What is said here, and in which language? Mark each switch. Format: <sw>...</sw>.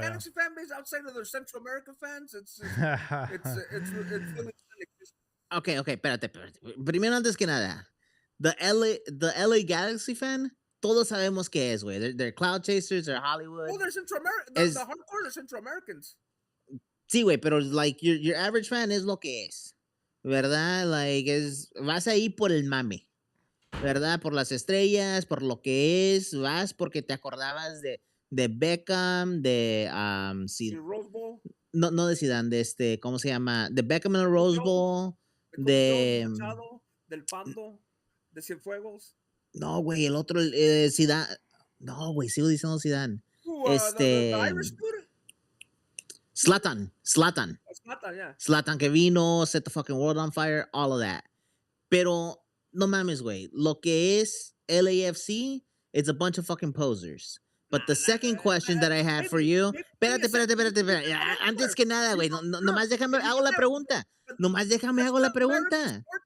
<en>Galaxy fan base outside of their Central American fans, it's really non-existent.</en> <es>Okay, espérate. Primero, antes que nada,</es> <en>the LA Galaxy fan,</en> <es>todos sabemos qué es, güey.</es> <en>They're cloud chasers, they're Hollywood. Well, they're Central American. Es- The hardcore are Central Americans.</en> <es>Sí, güey, pero</es> <en>like your average fan</en> <es>es lo que es, ¿verdad? Like vas ahí por el mame, ¿verdad? Por las estrellas, por lo que es, vas porque te acordabas de Beckham, de</es> <en>The Rose Bowl,</en> <es>no de Zidane, de ¿cómo se llama? De Beckham en el Rose</es> <en>Joe. Bowl. Kobe</en> <es>De- Jones, Machado, del Pando, de Cienfuegos. No, güey, el otro Zidane. No, güey, sigo diciendo Zidane.</es> <en>Who, the Irish dude? Zlatan. That's Mata, yeah. Zlatan que vino, set the fucking world on fire, all of that.</en> <es>Pero, no mames, güey. Lo que es LAFC,</es> <en>it's a bunch of fucking posers. But the second question that I had for you...</en> <es>Espérate. Antes que nada, güey. Nomás déjame, hago la pregunta. Nomás déjame, hago la pregunta.</es>